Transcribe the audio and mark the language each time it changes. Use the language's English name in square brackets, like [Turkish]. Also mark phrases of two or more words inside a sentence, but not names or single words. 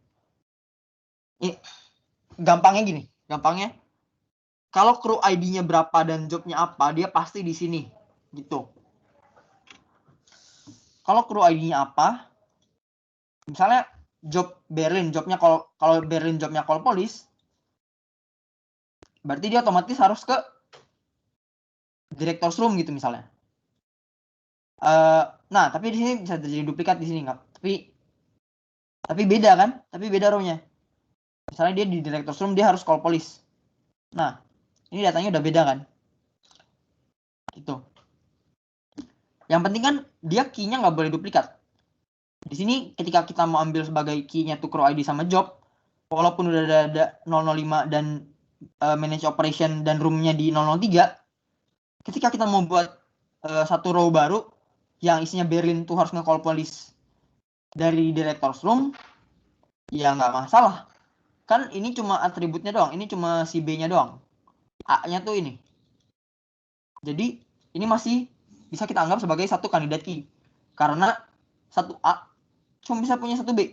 [Indonesian] Gampangnya, kalau crew ID-nya berapa dan jobnya apa, dia pasti di sini, gitu. Kalau crew ID-nya apa, misalnya jobnya kalau Berlin jobnya [English] call police, [Indonesian] berarti dia otomatis harus ke [English] director's room [Indonesian] gitu misalnya. Nah, tapi di sini bisa terjadi duplikat di sini nggak? Tapi beda kan? Tapi beda row-nya. Misalnya dia di [English] director's room, [Indonesian] dia harus [English] call police. [Indonesian] Nah, ini datanya udah beda kan? Gitu. Yang penting kan dia key-nya nggak boleh duplikat. Di sini ketika kita mau ambil sebagai key-nya tuh crew ID sama job, walaupun udah ada 005 dan [English] manage operation [Indonesian] dan room-nya di 003, ketika kita mau buat satu row baru yang isinya Berlin tuh harus nge- [English] call police [Indonesian] dari [English] director's room, [Indonesian] ya nggak masalah. Kan ini cuma atributnya doang, ini cuma si B-nya doang. A-nya tuh ini. Jadi ini masih bisa kita anggap sebagai satu kandidat key. Karena satu A cuma bisa punya satu B.